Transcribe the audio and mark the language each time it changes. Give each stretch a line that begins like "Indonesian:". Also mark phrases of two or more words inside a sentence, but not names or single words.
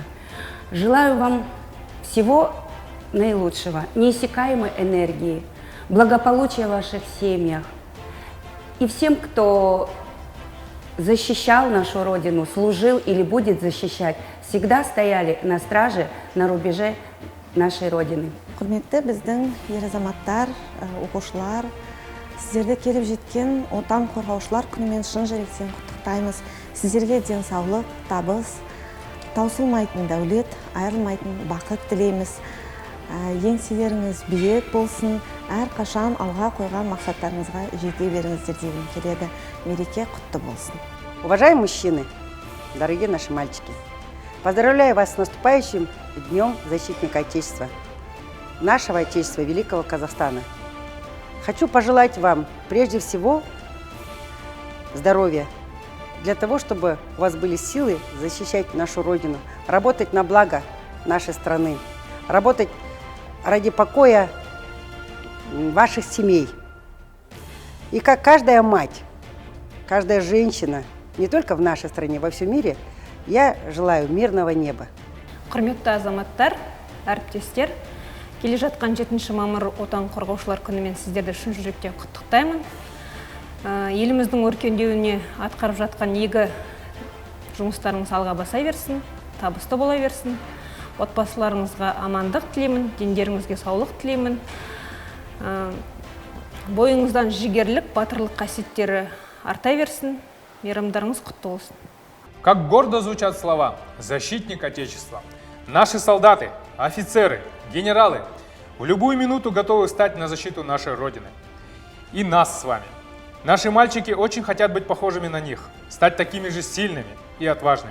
Russian: Желаю вам всего наилучшего, неиссякаемой энергии, благополучия в ваших семьях. И всем, кто защищал нашу Родину, служил или будет защищать, всегда стояли на страже, на рубеже нашей Родины.
Kazakh: Құрметті біздің ер азаматтар, оқушылар, сіздерді келіп жеткен отан қорғаушылар күнімен шын жүректен құттықтаймыз. Сіздерге денсаулық, табыс, таусылмайтын дәулет, айырылмайтын бақыт тілейміз. Еңселеріңіз биік болсын, әрқашан алға қойған мақсаттарыңызға жете беріңіздер дегім келеді. Мереке құтты болсын.
Russian: Уважаемые мужчины, дорогие наши мальчики, поздравляю вас с наступающим Днем Защитника Отечества, нашего Отечества, великого Казахстана. Хочу пожелать вам прежде всего здоровья, для того, чтобы у вас были силы защищать нашу Родину, работать на благо нашей страны, работать ради покоя ваших семей. И как каждая мать, каждая женщина, не только в нашей стране, во всем мире, я желаю мирного неба.
Kazakh: Құрметті азаматтар, әріптестер, келе жатқан 7 мамыр отан қорғаушылар күнімен сіздерді шын жүректен құттықтаймын. Еліміздің өркендеуіне атқарып жатқан игі жұмыстарыңыз алға баса берсін, табысты бола берсін. Отбасыларыңызға амандық тілеймін, дендеріңізге саулық тілеймін. Бойыңыздан жігерлік, батырлық қасиеттері арта берсін. Мейрамдарыңыз құтты болсын.
Russian: Как гордо звучат слова «Защитник Отечества». Наши солдаты, офицеры, генералы в любую минуту готовы стать на защиту нашей Родины. И нас с вами. Наши мальчики очень хотят быть похожими на них, стать такими же сильными и отважными.